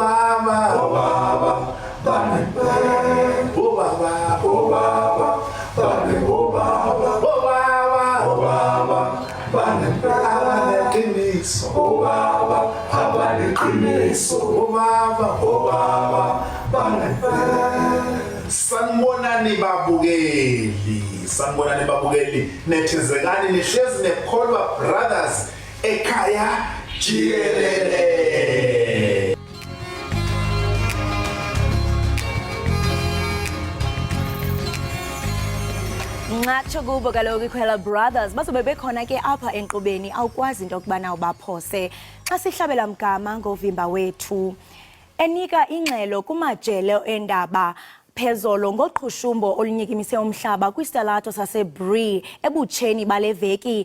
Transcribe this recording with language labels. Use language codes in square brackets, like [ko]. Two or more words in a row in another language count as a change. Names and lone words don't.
[xh] bale bobaba bale bobaba Sanibonani babukeli nethezekani nihlezi nekholwa brothers Ekhaya Jikelele. Ngatsho kubo kaloku ikhwela brothers bazobe bekhona ke apha enkqubeni awukwazi into yokubana ubaphose xa sihlabela mgama ngovimba wethu enika ingxelo kumajelo endaba phezolo ngoqhushumbo olunyikimise umhlaba kwisitalato saseBree ebutsheni baleveki.